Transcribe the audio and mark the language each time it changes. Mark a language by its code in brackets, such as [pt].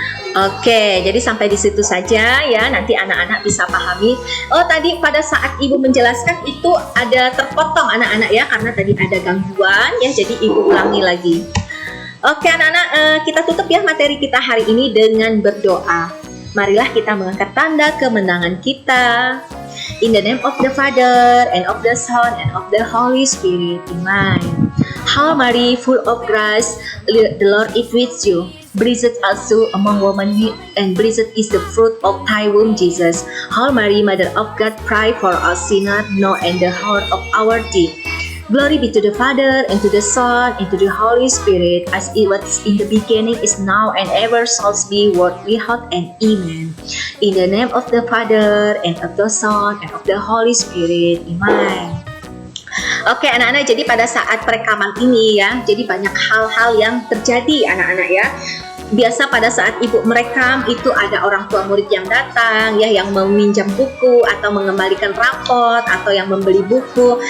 [id] Oke, jadi sampai di situ saja ya. Nanti anak-anak bisa pahami. Oh, tadi pada saat ibu menjelaskan itu ada terpotong anak-anak ya, karena tadi ada gangguan ya. Jadi ibu ulangi lagi. Oke anak-anak, kita tutup ya materi kita hari ini dengan berdoa. Marilah kita mengangkat tanda kemenangan kita. [en] In the name of the Father, and of the Son, and of the Holy Spirit. Amen. Hail Mary, full of grace, the Lord is with you. Blessed also among women, and blessed is the fruit of thy womb, Jesus. Hail Mary, Mother of God, pray for us sinners, now and the hour of our death. Glory be to the Father, and to the Son, and to the Holy Spirit, as it was in the beginning, is now, and ever shall be, world without end. Amen. In the name of the Father, and of the Son, and of the Holy Spirit. Amen. [id] Oke anak-anak, jadi pada saat perekaman ini ya, jadi banyak hal-hal yang terjadi anak-anak ya. Biasa pada saat ibu merekam itu ada orang tua murid yang datang ya, yang meminjam buku atau mengembalikan rapot atau yang membeli buku.